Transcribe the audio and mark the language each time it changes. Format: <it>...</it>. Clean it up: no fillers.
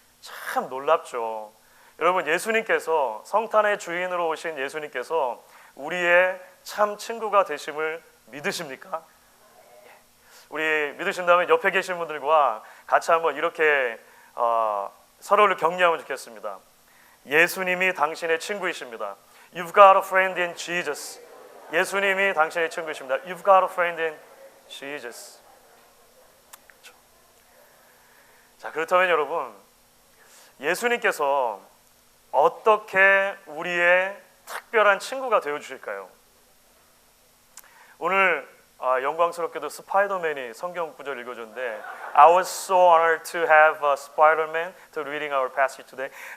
<ko>참 놀랍죠. 여러분, 예수님께서, 성탄의 주인으로 오신 예수님께서 우리의 참 친구가 되심을 믿으십니까? 우리 믿으신다면 옆에 계신 분들과 같이 한번 이렇게 서로를 격려하면 좋겠습니다. 예수님이 당신의 친구이십니다.</ko> <en>You've got a friend in Jesus.</en> <ko>예수님이 당신의 친구이십니다.</ko> <en>You've got a friend in Jesus.</en> <ko>그렇죠. 자, 그렇다면 여러분, 예수님께서 어떻게 우리의 특별한 친구가 되어 주실까요? 오늘 영광스럽게도 스파이더맨이 성경 구절 읽어줬는데</ko> <en>I was so honored to have Spider-Man to reading our passage today.</en>